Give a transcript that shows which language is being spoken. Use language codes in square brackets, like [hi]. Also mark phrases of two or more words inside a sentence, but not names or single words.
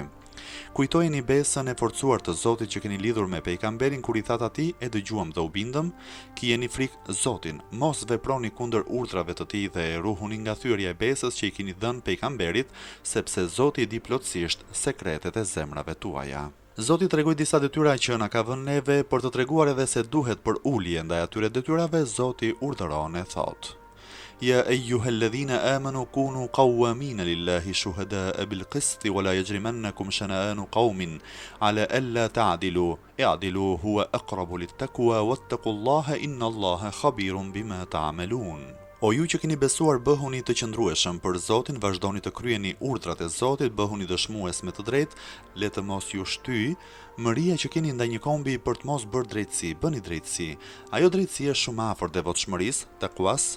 [sq] Kujtojeni besën e forcuar të Zotit që keni lidhur me pejgamberin kur i thatë atij: "E dëgjuam dhe u bindëm, kjeni frikë Zotin, mos veproni kundër urdhrave të tij dhe ruhuni nga thyrja e besës që i keni dhënë pejgamberit, sepse Zoti i di plotësisht sekretet e zemrave tuaja." Zoti tregoi disa detyra që na ka vënë neve për të treguar edhe se duhet për ulje ndaj atyre detyrave. Zoti urdhëron e thot: [ar] "يا أيها الذين آمنوا كونوا قوامين لله شهداء بالقسط ولا يجرمنكم شنآن قوم على ألا تعدلوا اعدلوا هو أقرب للتقوى واتقوا الله إن الله خبير بما تعملون." [sq] O ju që keni besuar, bëhuni të qëndrueshëm për Zotin, vazhdoni të kryeni urdhrat e Zotit, bëhuni dëshmues me të drejtë, le të mos ju shtyj mëria që keni ndaj një kombi për të mos bërë drejtësi, bëni drejtësi. Ajo drejtësi është shumë afër devotshmërisë, takuas.